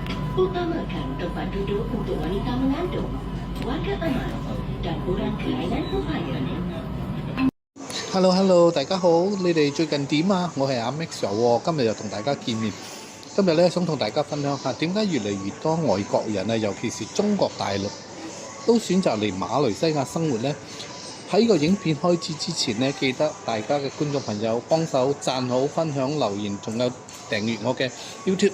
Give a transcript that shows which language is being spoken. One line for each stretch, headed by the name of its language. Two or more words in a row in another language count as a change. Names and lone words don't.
Malay: Utamakan tempat duduk untuk wanita mengandung, warga aman, dan orang kelainan upaya.
Cantonese: Hello， 大家好，你哋最近點啊？我係阿 Max 喎，今日又同大家見面。今日咧想同大家分享下點解越嚟越多外國人啊，尤其是中國大陸，都選擇嚟馬來西亞生活呢。喺個影片開始之前呢，記得大家嘅觀眾朋友幫手讚好、分享、留言，仲有訂閱我嘅 YouTube。